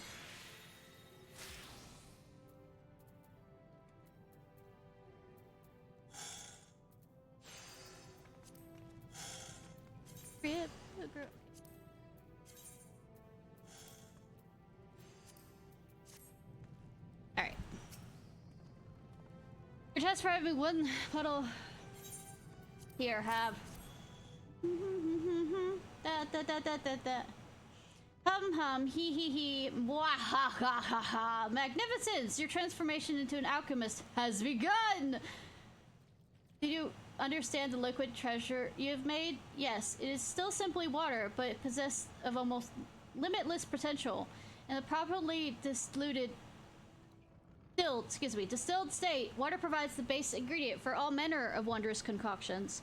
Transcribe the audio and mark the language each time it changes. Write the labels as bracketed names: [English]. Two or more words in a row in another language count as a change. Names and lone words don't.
[English] Rip the girl. Alright. Your test for having one puddle. Here, have. Da da da da da da. Hum hum, hee hee hee, mwah ha ha ha ha. Magnificence! Your transformation into an alchemist has begun! Did you understand the liquid treasure you have made? Yes, it is still simply water, but it possesses of almost limitless potential. In the properly distilled state, water provides the base ingredient for all manner of wondrous concoctions.